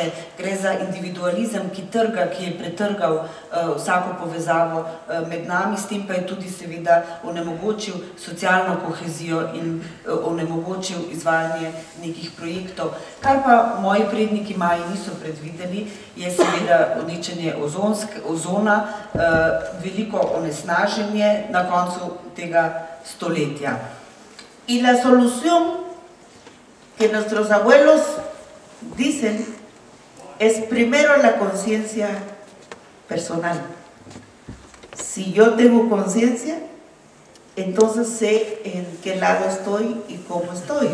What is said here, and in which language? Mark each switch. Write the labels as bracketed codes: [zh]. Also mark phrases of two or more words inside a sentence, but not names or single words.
[sl] Gre za individualizem, ki trga, ki je pretrgal vsako povezavo med nami, s tem pa je tudi seveda onemogočil socialno kohezijo in onemogočil izvajanje nekih projektov. Kar pa moji predniki Maji niso predvideli, je seveda uničenje ozona, veliko onesnaženje na koncu tega stoletja. [es] Y la solución que nuestros abuelos dicen es primero la conciencia personal. Si yo tengo conciencia, entonces sé en qué lado estoy y cómo estoy.